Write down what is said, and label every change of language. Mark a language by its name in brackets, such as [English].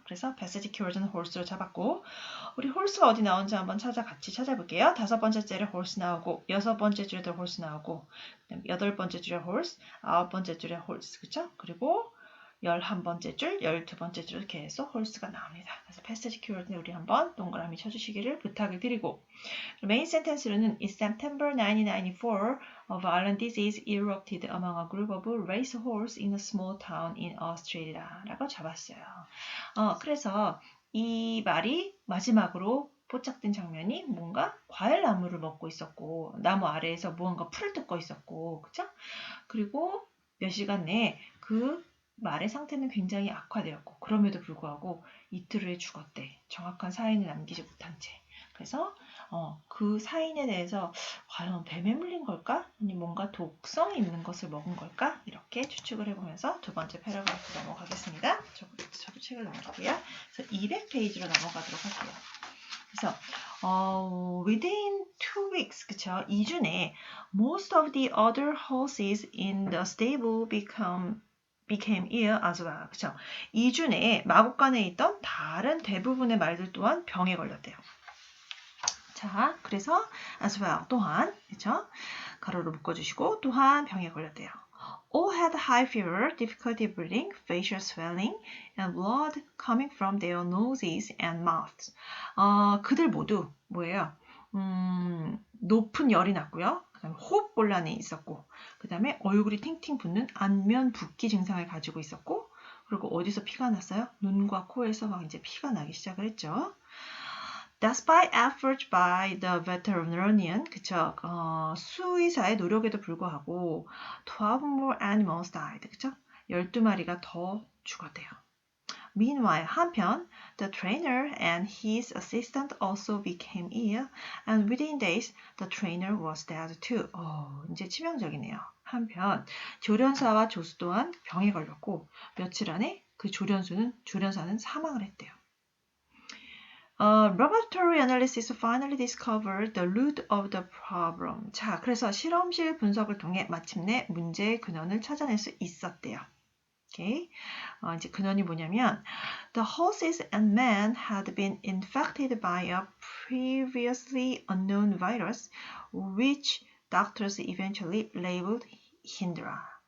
[Korean] 그래서 passage keyword는 horse로 잡았고, 우리 horse가 어디 나오는지 한번 같이 찾아볼게요. 5번째 줄에 horse 나오고, 6번째 줄에도 horse 나오고, 그다음에 8번째 줄에 horse, 9번째 줄에 horse. 그쵸? 그리고 11번째 줄, 12번째 줄 계속 horse가 나옵니다. 그래서 passage keyword는 우리 한번 동그라미 쳐주시기를 부탁을 드리고, 메인 센텐스로는 [English] In September 1994, a violent disease erupted among a group of racehorses in a small town in Australia 라고 잡았어요. [Korean] 그래서 이 말이 마지막으로 포착된 장면이 뭔가 과일나무를 먹고 있었고, 나무 아래에서 무언가 풀을 뜯고 있었고, 그쵸? 그리고 몇 시간 내에 그 말의 상태는 굉장히 악화되었고, 그럼에도 불구하고 이틀 후에 죽었대. 정확한 사인을 남기지 못한 채. 그래서 그 사인에 대해서 과연 뱀에 물린 걸까? 아니 뭔가 독성이 있는 것을 먹은 걸까? 이렇게 추측을 해보면서 두 번째 패러그래프 넘어가겠습니다. 저도 책을 넘길게요. 그래서 200페이지로 넘어가도록 할게요. [English] 그래서 within 2 weeks, 그쵸? [Korean] 2주 내에 [English] most of the other horses in the stable became ill as well. [Korean] 그쵸? 2주 내에 마구간에 있던 다른 대부분의 말들 또한 병에 걸렸대요. 자, 그래서 [English] as well, [Korean] 또한, 그쵸? 가로로 묶어주시고 또한 병에 걸렸대요. [English] All had high fever, difficulty breathing, facial swelling, and blood coming from their noses and mouths. [Korean] 그들 모두 뭐예요? 높은 열이 났고요. 그다음에 호흡 곤란이 있었고, 그다음에 얼굴이 팅팅 붓는 안면 붓기 증상을 가지고 있었고, 그리고 어디서 피가 났어요? 눈과 코에서 막 이제 피가 나기 시작을 했죠. [English] Despite efforts by the veterinarian, 그쵸? [Korean] 수의사의 노력에도 불구하고 [English] 12 more animals died, [Korean] 그쵸? 12마리가 더 죽었대요. [English] Meanwhile, [Korean] 한편, [English] the trainer and his assistant also became ill, and within days, the trainer was dead too. [Korean] 이제 치명적이네요. 한편, 조련사와 조수 또한 병에 걸렸고, 며칠 안에 그 조련사는 사망을 했대요. [English] Laboratory analysis finally discovered the root of the problem. [Korean] 자, 그래서 실험실 분석을 통해 마침내 문제의 근원을 찾아낼 수 있었대요. 오케이. 이제 근원이 뭐냐면 [English] the horses and men had been infected by a previously unknown virus, which doctors eventually labeled Hydra.